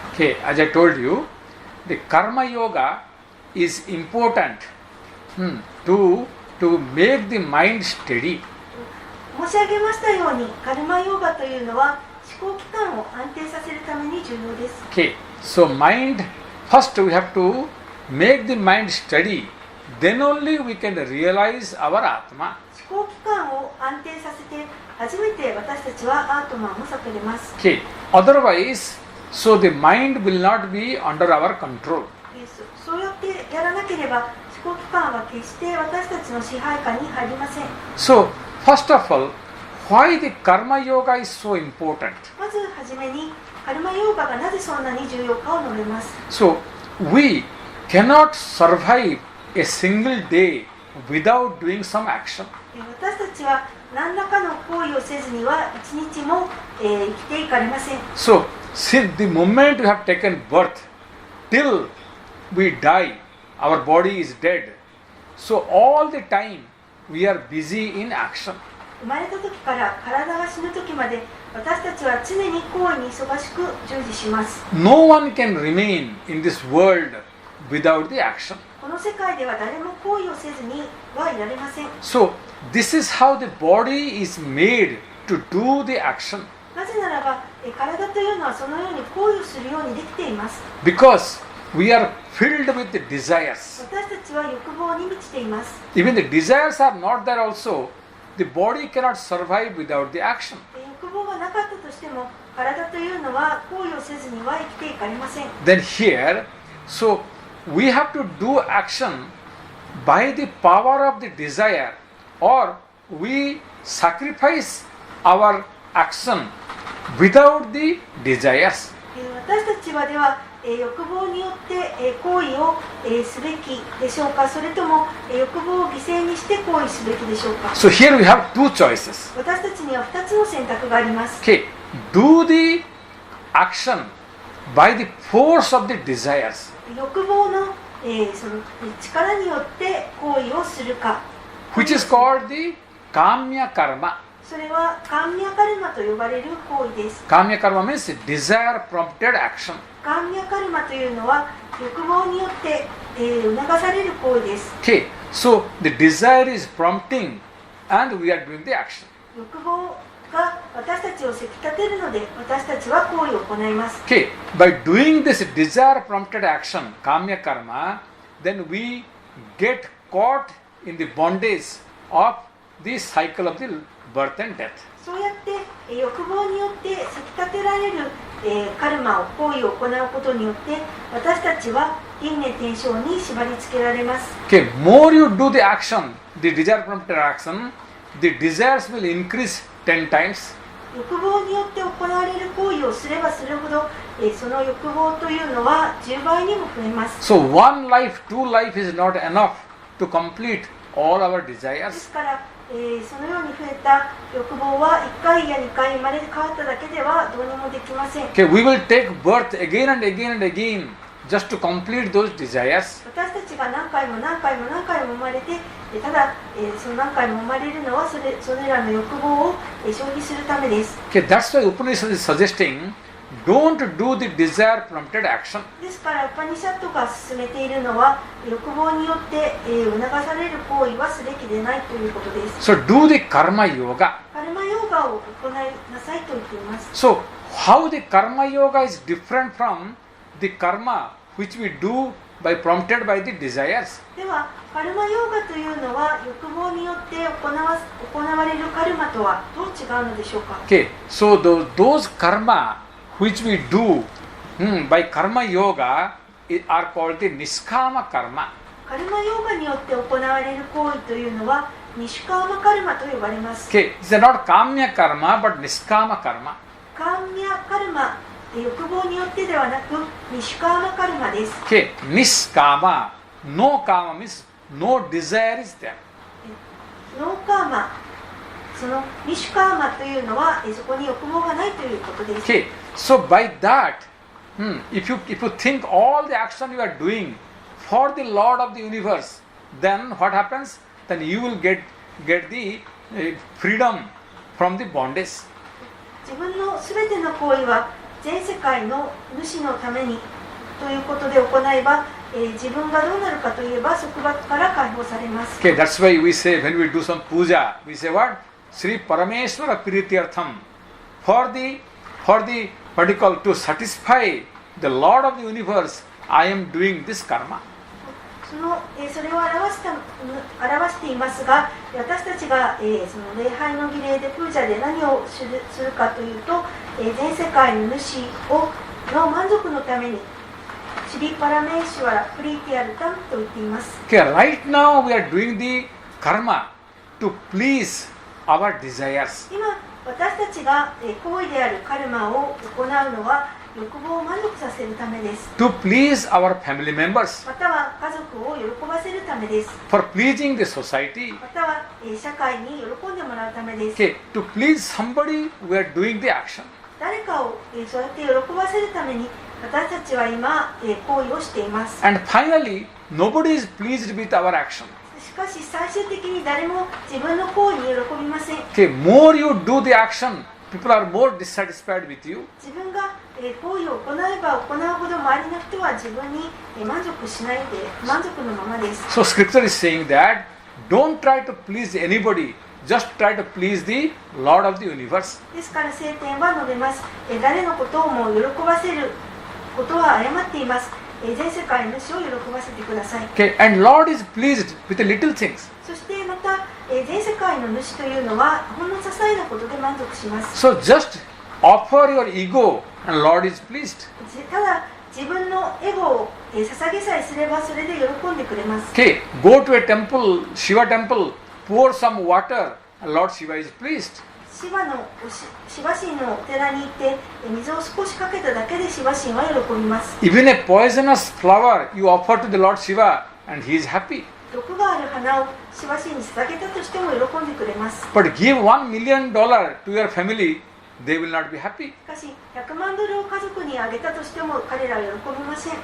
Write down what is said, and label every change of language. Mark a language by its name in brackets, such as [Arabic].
[English] Okay, as I told you, the karma yoga is important to make the mind steady. [Japanese] 申し上げましたように、カルマヨガというのは思考期間を安定させるために重要です。 [English] Okay, so first we have to make the mind steady, then only we can realize our Atma. [Japanese] 思考期間を安定させて、初めて私たちはアートマンを悟れます。 [English] Okay, otherwise, so the mind will not be under our control. [Japanese] そうやってやらなければ、思考期間は決して私たちの支配下に入りません。 [English] So, first of all, why the karma yoga is so important? [Japanese] まずはじめに、カルマヨーガがなぜそんなに重要かを述べます。 [English] So, we cannot survive a single day without doing some action. [Japanese] 私たちは何らかの行為をせずには一日も、生きていかれません。 [English] So, since the moment we have taken birth till we die, our body is dead. So, all the time we are busy in action. [Japanese] 生まれた時から体が死ぬ時まで、私たちは常に行為に忙しく従事します。 [English] No one can remain in this world without the action. [Japanese] この世界では誰も行為をせずにはいられません。 [English] So, this is how the body is made to do the action. [Japanese] なぜならば、体というのはそのように行為をするようにできています。 [English] Because we are filled with the desires. [Japanese] 私たちは欲望に満ちています。 [English] Even the desires are not there also, the body cannot survive without the action. [Japanese] 欲望がなかったとしても、体というのは行為をせずには生きていかれません。 [English] Then here, so we have to do action by the power of the desire, or we sacrifice our action without the desires. [Japanese] 私たちはでは、欲望によって行為をすべきでしょうか、それとも欲望を犠牲にして行為すべきでしょうか。 [English] So here we have 2 choices. [Japanese] 私たちには2つの選択があります。 [English] Okay, do the action by the force of the desires, [Japanese] 欲望の、その力によって行為をするか、 [English] which is called the Kamya Karma. [Japanese] それはカンミャカルマと呼ばれる行為です。 [English] Kamya Karma means desire prompted action. [Japanese] カンミャカルマというのは欲望によって、促される行為です。 [English] Okay, so the desire is prompting and we are doing the action. [Japanese] 欲望が私たちをせき立てるので私たちは行為を行います。 [English] Okay, by doing this desire prompted action, Kamya Karma, then we get caught in the bondage of the cycle of the birth and death. [Japanese] そうやって、欲望によってせき立てられる、カルマを行為を行うことによって私たちは輪廻転生に縛り付けられます。 [English] Okay, more you do the action, the desire prompted action, the desires will increase 10 times. [Japanese] 欲望によって行われる行為をすればするほど、その欲望というのは10倍にも増えます。 [English] So one life, two life is not enough to complete all our [Japanese] で [English] desires. [Japanese] すから、そのように増えた欲望は1回や2回生まれ変わっただけではどうにもできません。 [English] Okay, we will take birth again and again and again just to complete those desires. [Japanese] 私たちが何回も何回も何回も生まれて、ただ、その何回も生まれるのはそれらの欲望を消費するためです。 [English] Okay, that's why Upanishad is suggesting don't do the desire prompted action. [Japanese] ですからウパニシャットが進めているのは欲望によって、促される行為はすべきでないということです。 [English] So do the karma yoga. [Japanese] カルマヨーガを行いなさいと言っています。 [English] So how the karma yoga is different from the karma which we do by prompted by the desires? [Japanese] ではカルマヨーガというのは欲望によって行われるカルマとはどう違うのでしょうか。 [English] Okay, so those karma which we do by karma yoga are called the niskama karma. [Japanese] カルマヨーガによって行われる行為というのはニシュカーマカルマと呼ばれます。 [English] Okay, it's not kamya karma but niskama karma. [Japanese] カーミャカルマ、欲望によってではなくニシュカーマカルマです。 [English] Okay, niskama, no kama means no desire is there. [Japanese] ノーカーマ、そのニシュカーマというのはそこに欲望がないということです。 [English] Okay, so by that, if you think all the action you are doing for the Lord of the universe, then what happens? Then you will get the freedom from the bondage. [Japanese] 自分のすべての行為は全世界の主のためにということで行えば、自分がどうなるかといえば束縛から解放されます。 [English] Okay, that's why we say when we do some puja, we say what? [Sanskrit] Sri Parameshwara Prityartham. [English] For the what do you call, to satisfy the Lord of the universe, I am doing this karma. [Japanese] それを表していますが、私たちが、その礼拝の儀礼でプージャで何をするかというと、全世界の主の満足のためにシリパラメーシュワラプリティアルタンと言っています。 [English] Okay, right now we are doing the karma to please our desires. [Japanese] 今私たちが行為であるカルマを行うのは欲望を満足させるためです。 [English] To please our family members. [Japanese] または家族を喜ばせるためです。 [English] For pleasing the society. [Japanese] または社会に喜んでもらうためです。 [English] Okay, to please somebody, we are doing the action. [Japanese] 誰かをそうやって喜ばせるために私たちは今行為をしています。 [English] And finally, nobody is pleased with our action. [Japanese] しかし最終的に誰も自分の行為に喜びません。 [English] Okay, more you do the action, people are more dissatisfied with you. [Japanese] 自分が行為を行えば行うほど周りの人は自分に満足しないで満足のままです。 [English] So scripture is saying that don't try to please anybody, just try to please the Lord of the universe. [Japanese] ですから聖典は述べます。誰のことをも喜ばせることは誤っています。全世界の主を喜ばせてください。 [English] Okay, and Lord is pleased with the little things. [Japanese] そしてまた全世界の主というのはほんの些細なことで満足します。 [English] So just offer your ego and Lord is pleased. [Japanese] ただ自分のエゴを捧げさえすればそれで喜んでくれます。 [English] Okay, go to a temple, Shiva temple, pour some water and Lord Shiva is pleased. [Japanese] シバ神のお寺に行って水を少しかけただけでシバ神は喜びます。 [English] Even a poisonous flower you offer to the Lord Shiva and he is happy. [Japanese] 毒がある花をシバ神に捧げたとしても喜んでくれます。 [English] But give $1 million to your family, they will not be happy. [Japanese] しかし100万ドルを家族にあげたとしても彼らは喜びません。